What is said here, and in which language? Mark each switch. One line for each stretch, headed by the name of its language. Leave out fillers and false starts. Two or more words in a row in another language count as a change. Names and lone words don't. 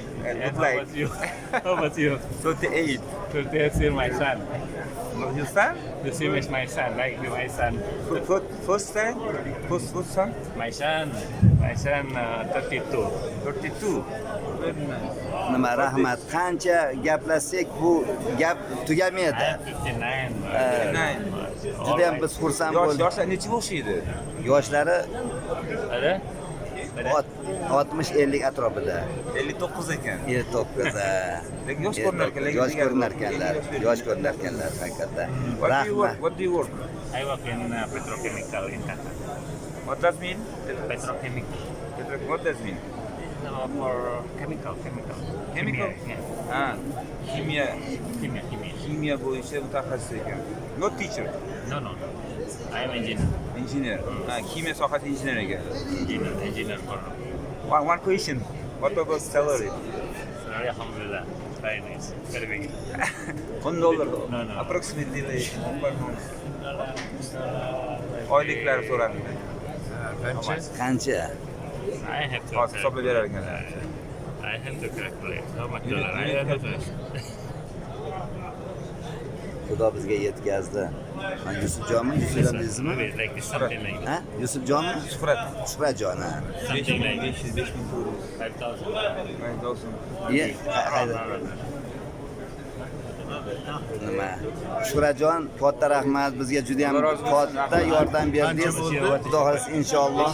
English: How like about you? How about you? 38. To see my son. Your son? To see my son, like my son. First son? First son? My son 32. 32. Very nice.
Uzbek: Nima rahmat. Qancha gaplashsak bu gap
English: I
Uzbek: tugamaydi.
English: am 59. 59.
Uzbek: Juda ham biz xursand bo'ldik. Yoshlar necha o'xshaydi? Yoshlari Ada? 60-50 atrofida. 59 ekan. 59. Lekin yosh ko'rinar ekan, lekin Yosh ko'rinar ekanlar. Yosh ko'rinar ekanlar haqiqatdan. Rahmat.
English: What do you work? I work in petrochemical in Qatar. What does mean? Petrochemical. What does mean? For chemical. Chemical? Yeah.
Uzbek: Ha, kimyo. Kimia. Kimyo bo'yicha mutaxassis ekan.
English: Not teacher, No. I am engineer. engineer.
Uzbek: Ha, kimyo sohasi injener ekan.
English: Engineer for. One question. What about salary? Sorry, alhamdulillah. Very nice. Very big. $10. No. Approximately like per month.
Uzbek: Oyliklari so'radi. Qancha?
English: I have to.
Uzbek: Hozir hisoblab berar ekanlar.
English: I have to calculate how much You need- dollar. you I need have to.
Uzbek: Xudo bizga yetkazdi. Yusufjonmi? Yusufjonningizmi?
English: Maybe like something like
Uzbek: Ha? Yusufjonmi? Shuhrat. Shuhratjon.
English: something like
Uzbek: 500 pul. 5,000. 5000. Nima? Shuhratjon, katta rahmat. Bizga juda ham Alloh rozi bo'lsin. katta yordam berdingiz. Xudo xohlasa inshaalloh